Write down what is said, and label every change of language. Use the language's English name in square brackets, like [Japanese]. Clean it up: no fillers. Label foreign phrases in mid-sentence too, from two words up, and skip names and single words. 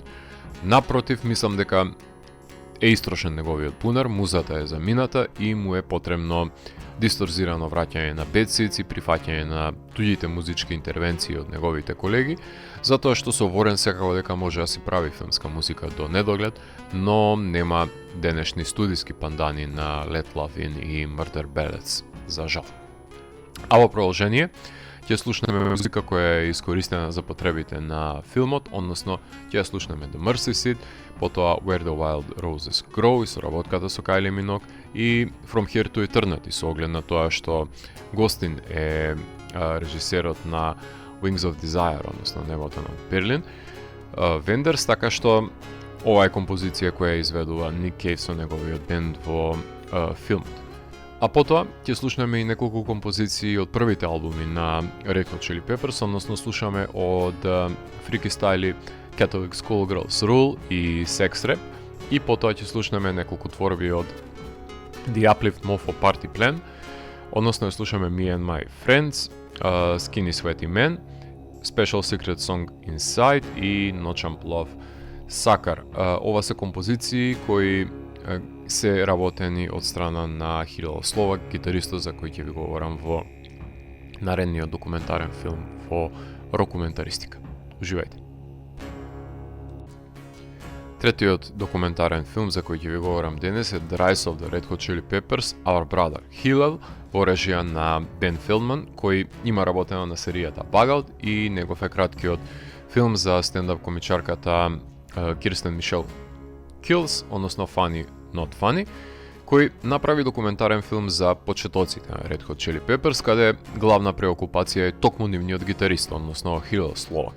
[Macedonian] Напротив, мислам дека е истрошен неговиот пунар, музата е замината и му е потребно дисторзирано враќање на Bad Seeds и прифаќање на туѓите музички интервенции од неговите колеги, затоа што со Ворен секако дека може да си прави филмска музика до недоглед, но нема денешни студиски пандани на Let Love In и Murder Ballads, за жал. А во продолжение, ќе слушнеме музика која е искористена за потребите на филмот, односно ќе слушнеме The Mercy Seat, потоа Where the Wild Roses Grow и соработката со Кајли Миног и From Here to Eternity со оглед на тоа што Ghostin е режисерот на Wings of Desire, односно Небото на Берлин, Вендерс, така што ова е композиција која изведува Ник Кейв со неговиот бенд во филмот. А потоа ќе слушнеме и неколку композиции од првите албуми на Red Hot Chili Peppers, односно слушаме од Freaky Style, Catholic Schoolgirls Rule и Sex Rap, и потоа ќе слушнеме неколку творби од The Uplift Mofo Party Plan, односно ја слушаме Me and My Friends, Skinny Sweaty Man, Special Secret Song Inside и No Champ Love Sucker. Ова се композиции кои се работени од страна на Хирило Словак, гитаристот за кој ќе ви говорам во наредниот документарен филм во Рокументаристика. Уживајте! Третиот документарен филм за кој ќе ви говорам денес е The Rise of the Red Hot Chili Peppers, Our Brother Hillel, во режија на Бен Филдман, кој има работено на серијата Bugout и негов е краткиот филм за стендап комичарката Кирстен Мишел Kills, односно Funny Not Funny, кој направи документарен филм за почетоците на Red Hot Chili Peppers, каде главна преокупација е токму нивниот гитарист, односно Хилал Словак.